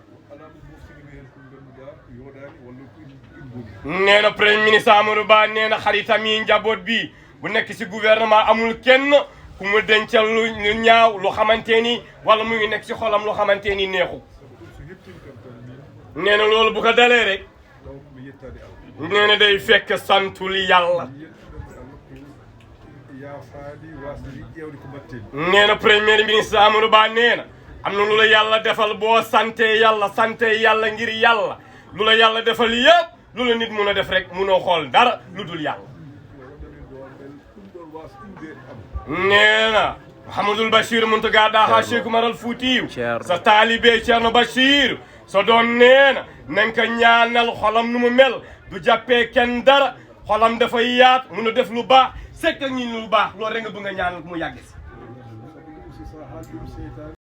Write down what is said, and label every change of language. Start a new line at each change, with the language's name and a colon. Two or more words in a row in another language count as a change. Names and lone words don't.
Wolof: nee na
French: premier ministre
Wolof: Amadou Ba nee na xaritam yi njaboot bi bu nekk si gouvernement amul kenn ku mu dencal lu ñaaw lu xamante ni wala mu ngi nekk si xolam lu xamante ni neexu nee na loolu bu ko dalee rek nee na day fekk santul yàlla
Fula: ya faadi wasni ƴewde ko batteni
Wolof: nee na
French: premier ministre
Wolof: Amadou Ba nee na am na lu la yàlla defal boo sante yàlla ngir yàlla lu la yàlla defal yëpp lu la nit mun a def rek munoo xool dara lu dul yàlla nee na Mouhamadoul Bachir Mountaga Daha Cheikh Oumar Al Foutiyou sa taalibe Thierno Bachir so doon nee na nañ ko ñaanal xolam nu mu mel du jàppee kenn dara xolam dafay yaat mun a def lu baax sekk ak ñi lu baax loolu rek nga bëgg nga ñaanal mu yàgg si